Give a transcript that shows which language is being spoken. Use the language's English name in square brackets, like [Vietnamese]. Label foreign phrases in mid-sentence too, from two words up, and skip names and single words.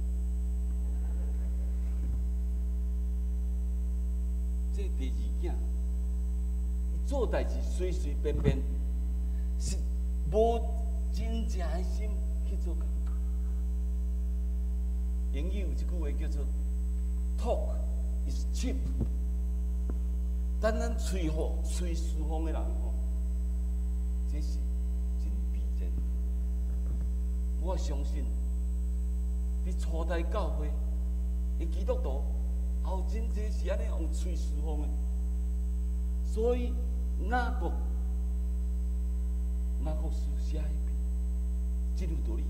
[Min Nan Chinese] 这第二囝，伊做代志随随便便，是无真正的心去做工。英语有一句话叫做 [English] “talk is cheap”， [Min Nan Chinese] 但咱吹嘘风的人吼，这是真逼真。我相信，伫初代教会的基督徒，后真济是安尼用吹嘘风的，所以雅各书写迄篇，这有道理。